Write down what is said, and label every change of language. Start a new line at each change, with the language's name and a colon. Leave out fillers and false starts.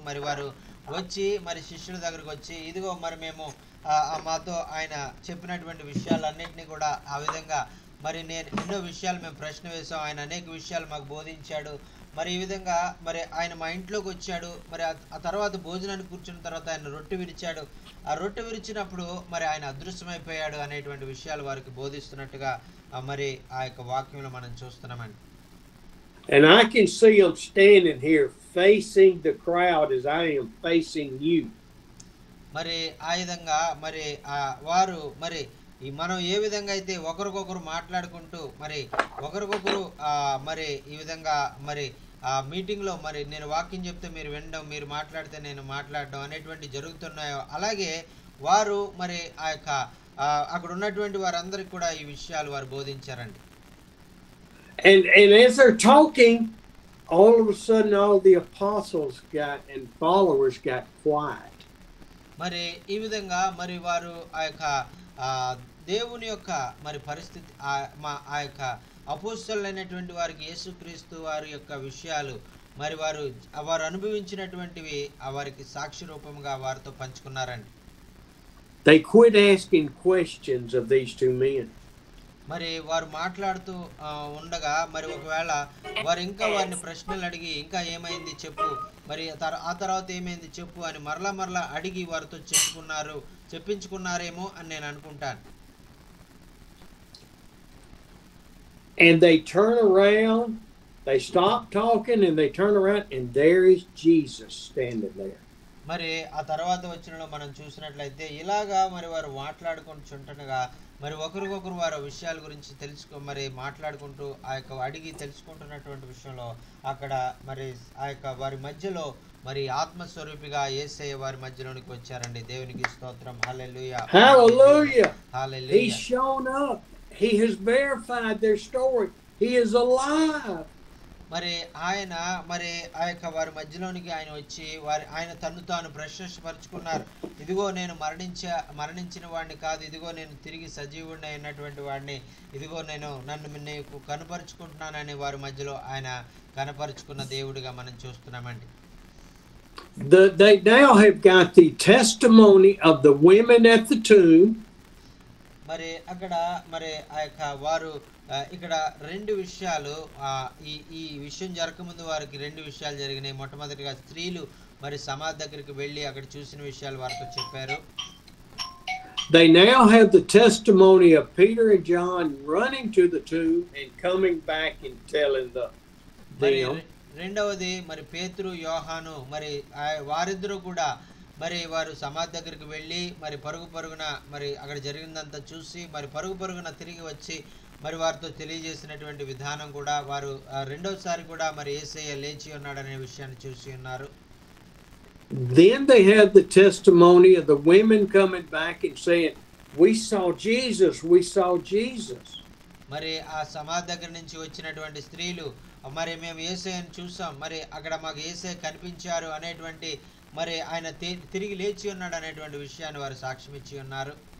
Telugu: మరి వారు వచ్చి మరి శిష్యుల దగ్గరకు వచ్చి, ఇదిగో మరి మేము మాతో ఆయన చెప్పినటువంటి విషయాలన్నింటినీ కూడా ఆ విధంగా మరి నేను ఎన్నో విషయాలు మేము ప్రశ్న వేసాం, ఆయన అనేక విషయాలు మాకు బోధించాడు. మరి ఈ విధంగా మరి ఆయన మా ఇంట్లోకి వచ్చాడు. మరి ఆ తర్వాత భోజనానికి కూర్చున్న తర్వాత ఆయన రొట్టె విరిచాడు. ఆ రొట్టె విరిచినప్పుడు మరి ఆయన అదృశ్యమైపోయాడు అనేటువంటి విషయాలు వారికి బోధిస్తున్నట్టుగా మరి ఆ యొక్క వాక్యంలో మనం చూస్తున్నామండి.
English: And I can see them standing here facing the crowd as I am facing you.
Telugu: మరి ఆ విధంగా మరి వారు మరి మనం ఏ విధంగా అయితే ఒకరికొకరు మాట్లాడుకుంటూ మరి ఒకరికొకరు మరి ఈ విధంగా మరి ఆ మీటింగ్లో మరి నేను వాక్యం చెప్తే మీరు వినడం, మీరు మాట్లాడితే నేను మాట్లాడడం అనేటువంటి జరుగుతున్నాయో, అలాగే వారు మరి ఆ యొక్క అక్కడ ఉన్నటువంటి వారందరికీ కూడా ఈ విషయాలు వారు బోధించారండి.
English: And as they're talking, all of a sudden all the apostles and followers got quiet.
Telugu: మరి ఈ విధంగా మరి వారు ఆ యొక్క దేవుని యొక్క మరి పరిస్థితి ఆ యొక్క అపోస్తలులైనటువంటి వారికి యేసుక్రీస్తు వారి యొక్క విషయాలు మరి వారు అనుభవించినటువంటివి వారికి సాక్షి రూపంగా వారితో పంచుకున్నారండి.
English: They quit asking questions of these two men.
Telugu: మరి వారు మాట్లాడుతూ ఉండగా మరి ఒకవేళ వారు ఇంకా వారిని ప్రశ్నలు అడిగి, ఇంకా ఏమైంది చెప్పు, మరి ఆ తర్వాత ఏమైంది చెప్పు అని మరలా అడిగి వారితో చెప్పించుకున్నారేమో అని నేను అనుకుంటాను.
English: And they turn around, they stop talking and they turn around and there is Jesus standing there.
Telugu: మరి ఆ తర్వాత వచ్చినలో మనం చూసినట్లయితే ఇలాగా మరి వారు మాట్లాడుకుంటుండగా మరి ఒకరికొకరు వారి విషయాల గురించి మరి మాట్లాడుకుంటూ ఆ యొక్క అడిగి తెలుసుకుంటున్నటువంటి విషయంలో అక్కడ మరి ఆ యొక్క వారి మధ్యలో మరి ఆత్మస్వరూపిగా యేసయ్య వారి మధ్యలోనికి వచ్చారండి. దేవునికి స్తోత్రం. హల్లెలూయా.
English: Hallelujah. Hallelujah. He's shown up. He has verified their story. He is alive.
Telugu: మరి ఆయన మరి ఆ యొక్క వారి మధ్యలోనికి ఆయన వచ్చి ఆయన తన్ను తాను ప్రశంసపరుచుకున్నారు. ఇదిగో నేను మరణించిన వాడిని కాదు, ఇదిగో నేను తిరిగి సజీవుడిని అయినటువంటి వాడిని, ఇదిగో నన్ను నీకు కనపరుచుకుంటున్నానని వారి మధ్యలో ఆయన కనపరుచుకున్న దేవుడిగా మనం చూస్తున్నామండి.
English: They now have got the testimony of the women at the tomb.
Telugu: మరి అక్కడ మరి ఆ యొక్క వారు ఇక్కడ రెండు విషయాలు ఈ విషయం జరగకముందు వారికి రెండు విషయాలు జరిగినాయి. మొట్టమొదటిగా స్త్రీలు మరి సమాధి దగ్గరికి వెళ్ళి అక్కడ చూసిన విషయాలు వారితో చెప్పారు.
English: They now have the testimony of Peter and John running to the tomb and coming back and telling them.
Telugu: రెండవది మరి పేతురు, యోహాను మరి వారిద్దరూ కూడా మరి వారు సమాధి దగ్గరికి వెళ్ళి మరి పరుగున మరి అక్కడ జరిగిందంతా చూసి మరి పరుగున తిరిగి వచ్చి మరి వారితో తెలియజేసినటువంటి విధానం కూడా వారు రెండోసారి కూడా మరి యేసయ్య లేచి ఉన్నాడనే విషయాన్ని చూసి ఉన్నారు.
English: Then they have the testimony of the women coming back and saying, "We saw Jesus, we saw Jesus."
Telugu: మరి ఆ సమాధి దగ్గర నుంచి వచ్చినటువంటి స్త్రీలు మరి మేము యేసయ్యను చూసాం, మరి అక్కడ మాకు యేసయ్య కనిపించారు అనేటువంటి మరి ఆయన తిరిగి లేచి ఉన్నాడు అనేటువంటి విషయాన్ని వారు సాక్ష్యం ఇచ్చి ఉన్నారు.